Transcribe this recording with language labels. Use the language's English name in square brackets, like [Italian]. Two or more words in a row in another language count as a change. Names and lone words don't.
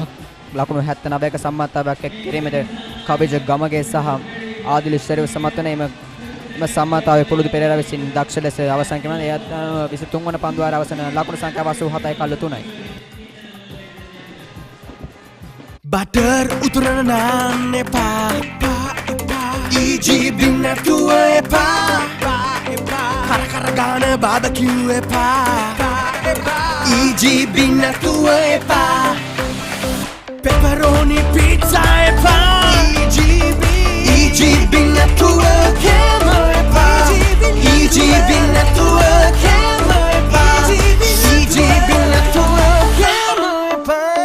[Sinhala] ලකුණු 79ක සම්මතතාවයක් කිරීමට කබිජ ගමගේ සහ ආදිල ශරීර සමත් වන එම සම්මතතාවය පුරුදු පෙරේරා විසින් දක්ෂ ලෙස අවසන් කරන ඒ 23 වන පන්දුවාර අවසන් ලකුණු සංඛ්‍යාව 87යි කළු 3යි. බටර් උතුරන නාන් එපා EGB නැතුව එපා කර ගාන බාබකියු එපා EGB නැතුව එපා [English] pepperoni pizza [Sinhala] එපා EGB නැතුව කෑම එපා EGB නැතුව කෑම එපා EGB නැතුව කෑම එපා.